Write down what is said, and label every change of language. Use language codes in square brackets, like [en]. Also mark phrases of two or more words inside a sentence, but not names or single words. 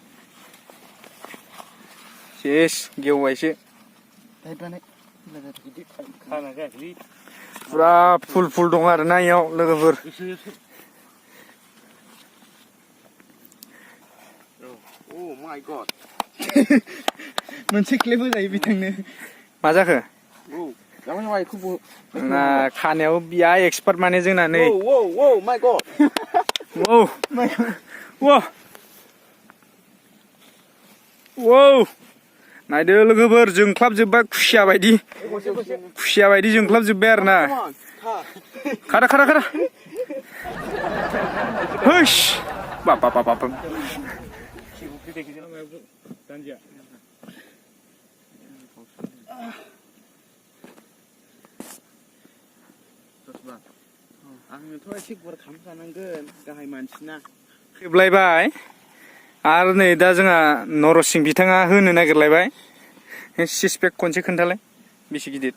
[brx] सेस गेवबायसो फुरा फुल दं आरोना इयाव लोगोफोर मोनसे क्लिप होजायो बिथांनो मा जाखो ना खानायाव बिया एक्सपार्ट माने जोंना नै नायदो लोगोफोर जोंख्लाबजोब्बाय खुसिया बायदि जोंख्लाबजोब्बाय आरो ना खारा होश बाप आंनोथ' एसे गुवार खालामखानांगोन गाहाय मानसिना खेबलायबाय आरो नै दा जोंहा नरसिं बिथाङा होनो नागिरलायबाय सिसपेक खनसे खोन्थालाय बेसे गिदिर